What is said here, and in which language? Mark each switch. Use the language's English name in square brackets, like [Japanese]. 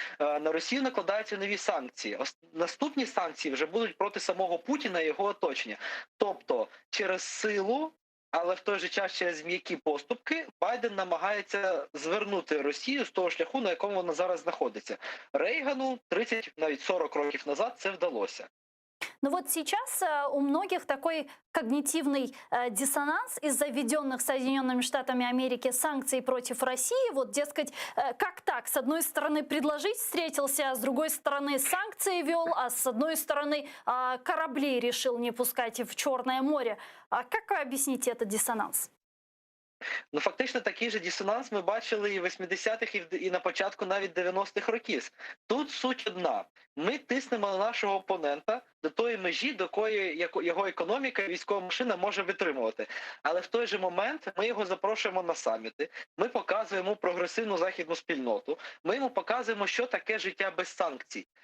[Ukrainian] На Росію накладаються нові санкції. Наступні санкції вже будуть проти самого Путіна і його оточення. Тобто, через силу, але в той же час через м'які поступки Байден намагається звернути Росію з того шляху, на якому вона зараз знаходиться. Рейгану 30, навіть 40 років назад це вдалося. [Russian] Но вот сейчас у многих такой когнитивный диссонанс из-за введенных Соединенными Штатами Америки санкций против России. Вот, дескать, как так? С одной стороны предложить встретился, а с другой стороны санкции вел, а с одной стороны корабли решил не пускать в Черное море. А как вы объясните этот диссонанс? [Ukrainian] Ну, фактично, такий же дисонанс ми бачили і в 80-х, і на початку навіть 90-х років. Тут суть одна. Ми тиснемо на нашого опонента до тої межі, до якої його економіка і військова машина може витримувати. Але в той же момент ми його запрошуємо на саміти, ми показуємо прогресивну західну спільноту, ми йому показуємо, що таке життя без санкцій.